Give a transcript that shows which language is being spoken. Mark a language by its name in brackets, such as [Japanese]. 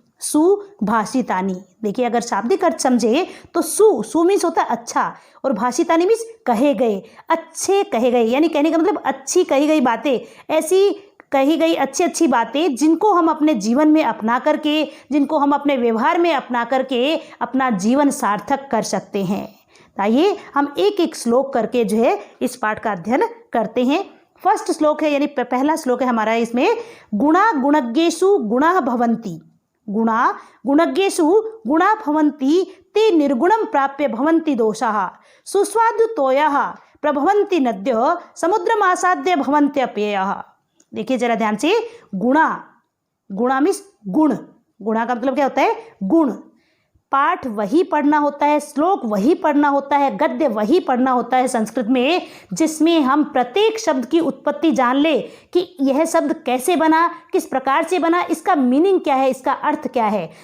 [Hindi] सुभाषितानी, देखिए अगर शाब्दिक अर्थ समझे तो सु मीन्स होता है अच्छा और भाषितानी मीन्स कहे गए, अच्छे कहे गए, यानी कहने का मतलब अच्छी कही गई बातें, ऐसी कही गई अच्छी अच्छी बातें जिनको हम अपने जीवन में अपना करके, जिनको हम अपने व्यवहार में अपना करके अपना जीवन सार्थक कर सकते हैं। आइए हम एक एक श्लोक करके इस पाठ का अध्ययन करते हैं। फर्स्ट श्लोक है यानी पहला श्लोक है हमारा, इसमें [Sanskrit] गुणा गुणज्ञेषु गुणाः भवन्ति, गुणा गुणज्ञेषु गुणा भवन्ति ते निर्गुणं प्राप्य भवन्ति दोषाः, सुस्वादु तोयाः प्रभवन्ति नद्यः समुद्रमासाद्य भवन्त्यप्ययः। [Hindi] देखिए जरा ध्यान से, गुणा मीन्स गुण, गुणा का मतलब क्या होता है गुण। पाठ वही पढ़ना होता है, श्लोक वही पढ़ना होता है, गद्य वही पढ़ना होता है संस्कृत में जिसमें हम प्रत्येक शब्द की उत्पत्ति जान ले कि यह शब्द कैसे बना, किस प्रकार से बना, इसका मीनिंग क्या है, इसका अर्थ क्या है।